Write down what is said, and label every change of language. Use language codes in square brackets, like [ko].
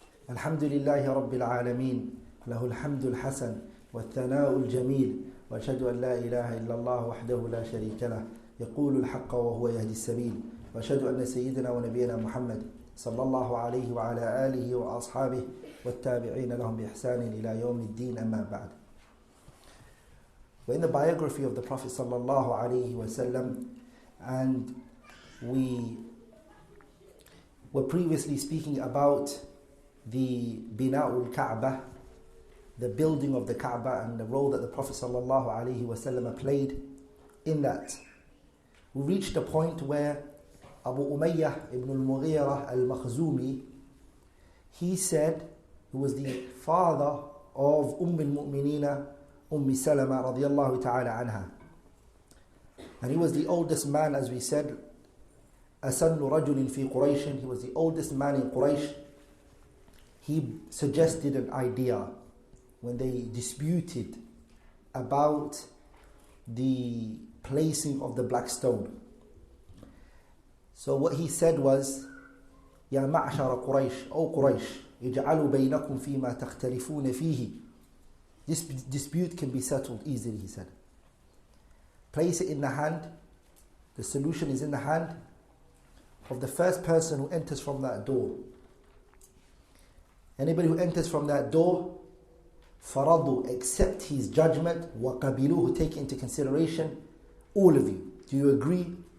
[ar] الحمد لله رب العالمين له الحمد الحسن والثناء الجميل وأشهد أن لا إله إلا الله وحده لا شريك له يقول الحق وهو يهدي السبيل وأشهد أن سيدنا ونبينا محمد صلى الله عليه وعلى آله وأصحابه والتابعين لهم بإحسان إلى يوم الدين أما بعد. [en] We're in the biography of the Prophet sallallahu alaihi wasallam, and we were previously speaking about the Bina'ul Kaaba, the building of the Kaaba, and the role that the Prophet sallallahu alaihi wasallam played in that. We reached a point where Abu Umayyah ibn al-Mughira al-Makhzumi, he said, who was the father of al-Mu'minina Salama radiyallahu ta'ala anha, and he was the oldest man, as we said, [ar] أسن رجل في قريش, [en] he was the oldest man in Quraysh. He suggested an idea when they disputed about the placing of the black stone. So what he said was, [ar] يا معشر قريش أو قريش اجعلوا بينكم فيما تختلفون فيه. [en] This dispute can be settled easily, he said. Place it in the hand, the solution is in the hand of the first person who enters from that door. Anybody who enters from that door, faradu, accept his judgment, [ar] وَقَبِلُوهُ, [en] take it into consideration, all of you. Do you agree?